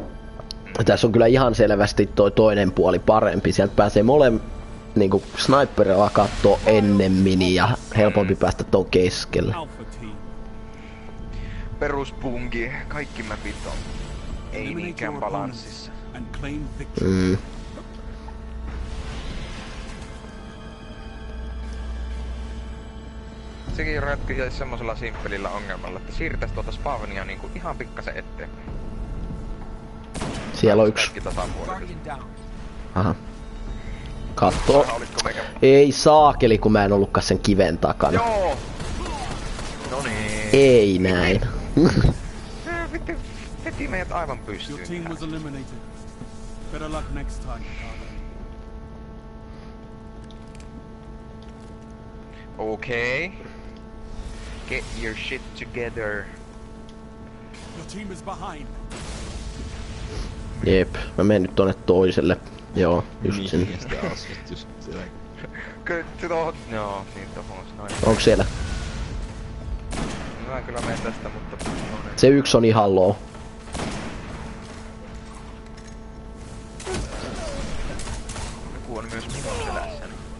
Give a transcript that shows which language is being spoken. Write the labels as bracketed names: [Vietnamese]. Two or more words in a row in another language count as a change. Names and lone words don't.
[Finnish] Tässä on kyllä ihan selvästi toi toinen puoli parempi. Sieltä pääsee niinku sniperilla kattoo ennemmin ja helpompi päästä tuon keskelle. [English] Alpha team. [Finnish] Peruspunki, kaikki mapit on. Ei [English] Eliminate [Finnish] niinkään [English] your [Finnish] balanssissa. [English] opponents and claim victory. Mm. [Finnish] Sekin ratkaisi semmosella simppelillä ongelmalla, että siirtäis tuota spawnia niinku ihan pikkasen eteenpäin. Siellä on 1. Kaikki tasapuolisesti. [English] Guardian down. [Finnish] Aha. Kattoo. Haulitko meikä? Ei saakeli, kun mä en ollutkaan sen kiven takana. Joo! Noniin. Ei näin. Vittu, heti meidät aivan [English] Your [Finnish] pystyyn. [English] team was eliminated. Better luck next time, Guardian. Okay. Get your shit together. Your team is behind. [Finnish] Jep, mä menen nyt tonne toiselle. Joo, just Niin, sinne. ja sitä asut just siellä. Kyllä tohon, joo, niin tohon noin. Onko siellä? Mä kyllä menen tästä, mutta toinen. Se 1 on ihan low. Joku on myös minun selässäni.